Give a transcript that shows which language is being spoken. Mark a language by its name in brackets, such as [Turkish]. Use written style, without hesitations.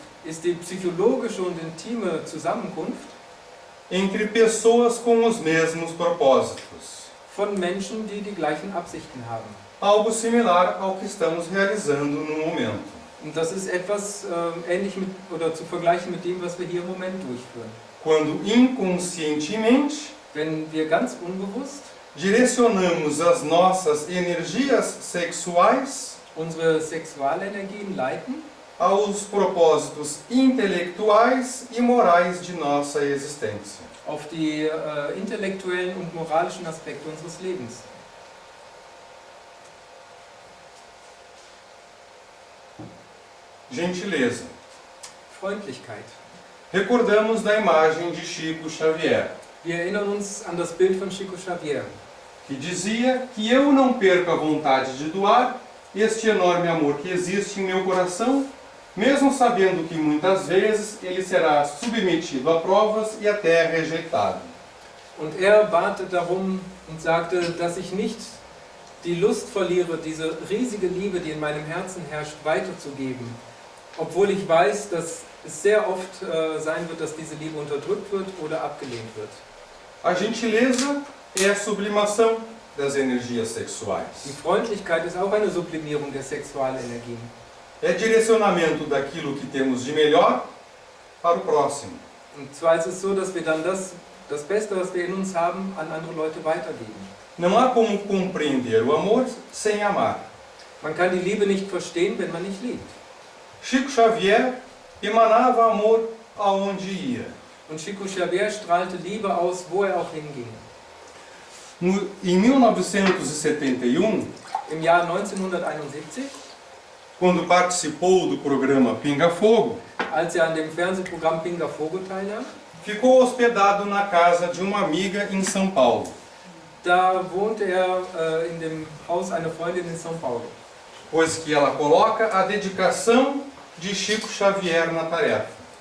[German] ist die psychologische und intime Zusammenkunft [Portuguese] entre pessoas com os mesmos propósitos. [German] von Menschen, die die gleichen Absichten haben. [Portuguese] Algo similar ao que estamos realizando no momento. [German] Und das ist etwas ähnlich mit, oder zu vergleichen mit dem, was wir hier im Moment durchführen. [Portuguese] Quando inconscientemente [German] Wenn wir ganz unbewusst [Portuguese] direcionamos as nossas energias sexuais [German] unsere Sexualenergien leiten [Portuguese] aos propósitos intelectuais e morais de nossa existência. [German] auf die intellektuellen und moralischen Aspekte unseres Lebens. [Portuguese] Gentileza. [German] Freundlichkeit. [Portuguese] Recordamos da imagem de Chico Xavier, [German] Wir erinnern uns an das Bild von Chico Xavier, [Portuguese] que dizia que eu não perco a vontade de doar este enorme amor que existe em meu coração, mesmo sabendo que muitas vezes ele será submetido a provas e até rejeitado. [German] und er bat darum und sagte, dass ich nicht die Lust verliere, diese riesige Liebe, die in meinem Herzen herrscht, weiterzugeben, obwohl ich weiß, dass es sehr oft sein wird, dass diese Liebe unterdrückt wird oder abgelehnt wird. [Portuguese] A gentileza é a sublimação das energias [German] Die [Portuguese] sexuais. [German] Freundlichkeit ist auch eine Sublimierung der Sexualenergien. [Portuguese] É direcionamento daquilo que temos de melhor para o próximo. [German] Und zwar ist es so, dass wir dann das Beste, was wir in uns haben, an andere Leute weitergeben. [Portuguese] Não há como compreender o amor sem amar. [German] Man kann die Liebe nicht verstehen, wenn man nicht liebt. [Portuguese] Chico Xavier emanava amor aonde ia. [German] Und Chico Xavier strahlte Liebe aus, wo er auch hinging. [Portuguese] Em 1971, [German] Im Jahr 1971, [Portuguese] quando participou do programa Pinga Fogo, [German] als er an dem Fernsehprogramm Pinga Fogo teilnahm, [Portuguese] ficou hospedado na casa de uma amiga em São Paulo. [German] da wohnte er in dem Haus einer Freundin in São Paulo. [Portuguese] Pois que ela coloca a dedicação de Chico Xavier na tarefa.